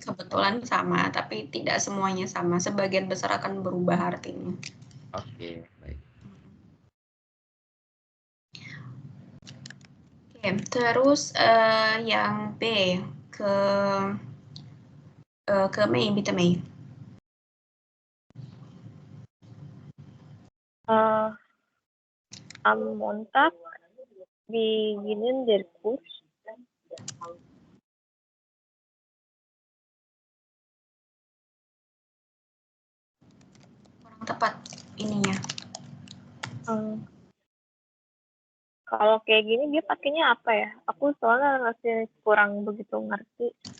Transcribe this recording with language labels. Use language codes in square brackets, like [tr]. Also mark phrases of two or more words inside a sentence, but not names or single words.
[id] Kebetulan sama, tapi tidak semuanya sama. Sebagian besar akan berubah artinya. Oke, baik. Oke, terus yang B ke Mei, [de] bitte Mei. Am Montag beginnen der Kurs. [id] Kurang tepat ininya. Kalau kayak gini dia pakainya apa ya? Aku soalnya masih kurang begitu ngerti.